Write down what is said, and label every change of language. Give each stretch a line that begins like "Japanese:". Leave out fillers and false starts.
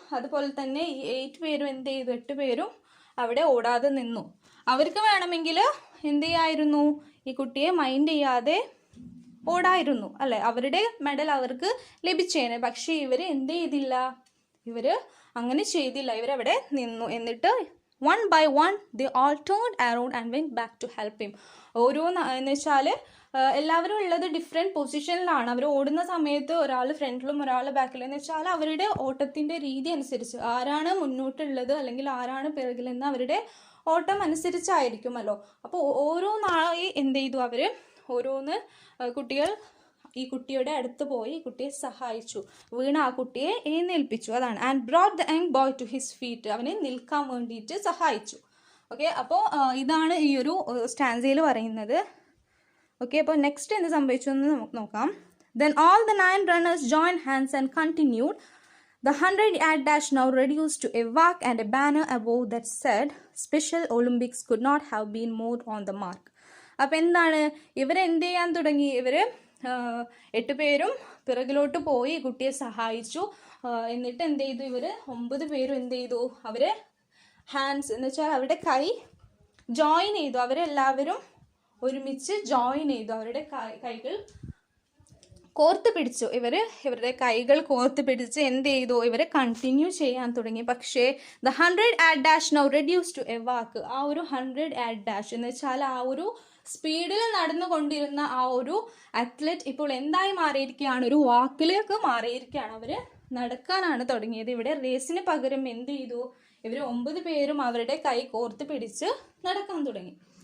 Malayalam: അതുപോലെ തന്നെ ഈ 8 പേരും എന്ത് ചെയ്തു, 8 പേരും അവിടെ ഓടാതെ നിന്നു. അവർക്ക് വേണമെങ്കിൽ എന്ത് ചെയ്യായിരുന്നു, ഈ കുട്ടിയെ മൈൻഡ് ചെയ്യാതെ ഓടായിരുന്നു അല്ലേ, അവരുടെ മെഡൽ അവർക്ക് ലഭിച്ചേനെ. പക്ഷേ ഇവർ എന്ത് ചെയ്തില്ല, ഇവർ അങ്ങനെ ചെയ്തില്ല, ഇവരവിടെ നിന്നു.
English: എന്നിട്ട് one by one they all turned around and went back to help him.
Malayalam: എന്ന് വെച്ചാൽ എല്ലാവരും ഉള്ളത് ഡിഫറെൻറ്റ് പൊസിഷനിലാണ്. അവർ ഓടുന്ന സമയത്ത് ഒരാൾ ഫ്രണ്ടിലും ഒരാൾ ബാക്കിലും, എന്ന് വെച്ചാൽ അവരുടെ ഓട്ടത്തിൻ്റെ രീതി അനുസരിച്ച് ആരാണ് മുന്നോട്ടുള്ളത് അല്ലെങ്കിൽ ആരാണ് പിറകിലെന്ന് അവരുടെ ഓട്ടം അനുസരിച്ചായിരിക്കുമല്ലോ. അപ്പോൾ ഓരോ നാളായി എന്ത് ചെയ്തു, അവർ ഓരോന്ന് കുട്ടികൾ ഈ കുട്ടിയുടെ അടുത്ത് പോയി ഈ കുട്ടിയെ സഹായിച്ചു, വീണ ആ കുട്ടിയെ എഴുന്നേൽപ്പിച്ചു, അതാണ്.
English: and brought the young boy to his feet,
Malayalam: അവനെ നിൽക്കാൻ വേണ്ടിയിട്ട് സഹായിച്ചു. ഓക്കെ, അപ്പോൾ ഇതാണ് ഈ ഒരു സ്റ്റാൻസയിൽ പറയുന്നത്. ഓക്കെ, അപ്പോൾ നെക്സ്റ്റ് എന്ത് സംഭവിച്ചു എന്ന് നമുക്ക് നോക്കാം.
English: Then all the 9 runners joined hands and continued. The 100-yard dash now reduced to a walk, and a banner above that said, Special Olympics could not have been more on the mark.
Malayalam: അപ്പോൾ എന്താണ്, ഇവരെന്ത് ചെയ്യാൻ തുടങ്ങി, ഇവർ 8 പേരും പിറകിലോട്ട് പോയി കുട്ടിയെ സഹായിച്ചു. എന്നിട്ട് എന്ത് ചെയ്തു, ഇവർ 9 പേരും എന്ത് ചെയ്തു, അവർ ഹാൻഡ്സ് എന്ന് വെച്ചാൽ അവരുടെ കൈ ജോയിൻ ചെയ്തു. അവരെല്ലാവരും ഒരുമിച്ച് ജോയിൻ ചെയ്തു, അവരുടെ കൈകൾ കോർത്ത് പിടിച്ചു. ഇവരുടെ കൈകൾ കോർത്ത് പിടിച്ച് എന്ത് ചെയ്തു, ഇവരെ കണ്ടിന്യൂ ചെയ്യാൻ തുടങ്ങി.
English: പക്ഷേ the 100-yard dash now reduced to a walk.
Malayalam: ആ ഒരു 100-yard dash എന്ന് വെച്ചാൽ ആ ഒരു സ്പീഡിൽ നടന്നുകൊണ്ടിരുന്ന ആ ഒരു അത്ലറ്റ് ഇപ്പോൾ എന്തായി മാറിയിരിക്കുകയാണ്, ഒരു വാക്കിലേക്ക് മാറിയിരിക്കുകയാണ്. അവർ നടക്കാനാണ് തുടങ്ങിയത്. ഇവിടെ റേസിന് പകരം എന്ത് ചെയ്തു, ഇവർ 9 പേരും അവരുടെ കൈ കോർത്ത് പിടിച്ച് നടക്കാൻ തുടങ്ങി.